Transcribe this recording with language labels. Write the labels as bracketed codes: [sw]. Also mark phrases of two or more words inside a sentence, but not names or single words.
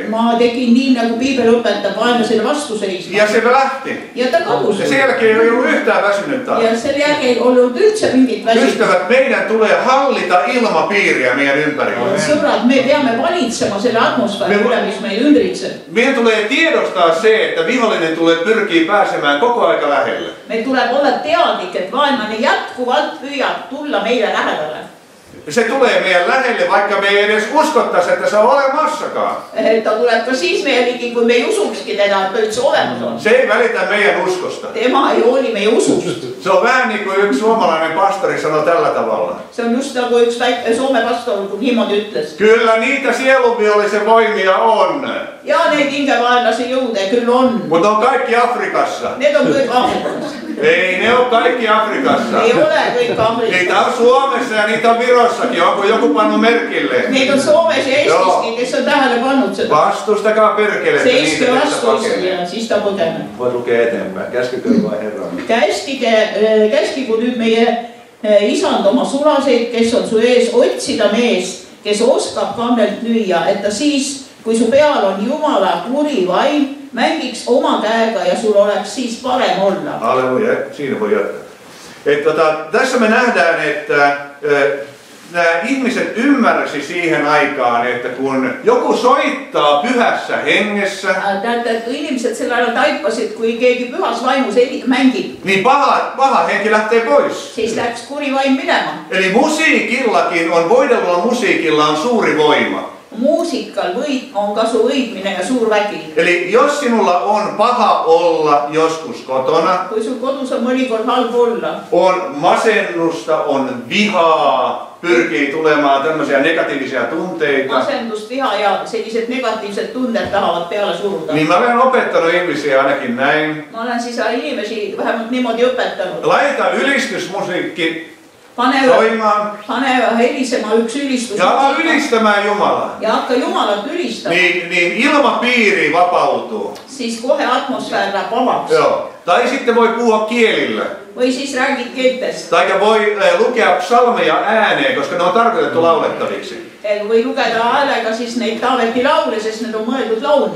[et] Ma tegin nii, nagu Piibel õpetab, vaenlasele vastu seisma. [fi] Ja se lähti. [et] Ja ta kadus. [fi] Ja sen jälkeen ei ollut yhtään väsynyt taas. [et] Ja sen jälkeen ei ollut üldse mingit väsimust. [fi] Ystävät, meidän tulee hallita ilmapiiriä meidän ympärillä. [et] Sõbrad, me peame valitsema selle atmosfääri üle, mis meil ümbritseb. [fi] Meidän tulee tiedostaa se, että vihollinen tulee pyrkii pääsemään koko aika lähelle. [et] Me tuleb olla teadlik, et vaenlane jätkuvalt püüab tulla meile lähedale. [fi] Se tulee meidän lähelle, vaikka me ei edes uskottaisi, että se on olemassakaan. [et] Ta tuleb ka siis meie ligi, kui me ei usuksikin teda, et ta üldse olemas on. [fi] Se ei välitä meidän uskosta. [et] Tema ei hooli meie usust. [fi] Se on vähän niin kuin yksi suomalainen pastori sanoi tällä tavalla. [et] Se on just nagu üks väike Soome pastor, kun niimoodi ütles. [fi] Kyllä niitä sielunvihollisen voimia on, [et] Ja neid hingevaenlase jõude küll on. [fi] mutta on kaikki Afrikassa. [et] Need on kõik Afrikas. [fi] Ei ne ole kaikki Afrikassa. [et] Ei ole kõik Afrikas. [fi] Niitä on Suomessa ja niitä on Virossakin. Onko joku pannut merkille? [et] Neid on Soomes ja Eestiskin, kes on tähele pannud seda. [fi] Vastustakaa perkelettä [et] Seiske [fi] niitä, [et] vastu [fi] että pakenee. [et] ja siis ta põgeneb. [fi] Voi lukea eteenpäin. Käskykö vai Herra? [et] Käskigu nüüd meie isand oma sulaseid, kes on su ees, otsida mees, kes oskab kannelt lüüa, et ta siis, kui su peal on Jumala kuri vaim, mängiks oma käega ja sul oleks siis parem olla. [fi] Halleluja, siinä voi jatkaa. Tässä me nähdään, että nämä ihmiset ymmärsi siihen aikaan, että kun joku soittaa pyhässä hengessä, [et] Täältä, kun inimesed sel ajal taipasid, kui keegi pühas vaimus mängib, [fi] niin paha henki lähtee pois. [et] siis läks kuri vaim minema. [fi] Eli musiikillakin on, voidellulla musiikilla on suuri voima. [et] Muusikal on kasu võitmine ja suur vägi. [fi] Eli jos sinulla on paha olla joskus kotona, [et] Kui sul kodus on mõnikord halb olla, [fi] on masennusta, on vihaa, pyrkii tulemaan tämmöisiä negatiivisia tunteita, [et] masendust, viha ja sellised negatiivsed tunded tahavad peale suruda. [fi] niin mä olen opettanut ihmisiä ainakin näin. [et] Ma olen siis inimesi vähemalt niimoodi õpetanud. [fi] Laita ylistysmusiikki [et] Pane [fi] soimaan [et] helisema üks ülistus. [fi] ja ala ylistämään Jumalaa. [et] Ja hakka Jumalat ylistama. [fi] Niin ilmapiiri vapautuu. [et] Siis kohe atmosfäär läheb vabaks. [fi] Joo. Tai sitten voi puhua kielillä. [et] Või siis räägid keeltest. [fi] Tai voi lukea psalmeja ääneen, koska ne on tarkoitettu laulettaviksi. [et] Või lugeda häälega siis neid Taaveti laule, sest need on mõeldud laulmiseks.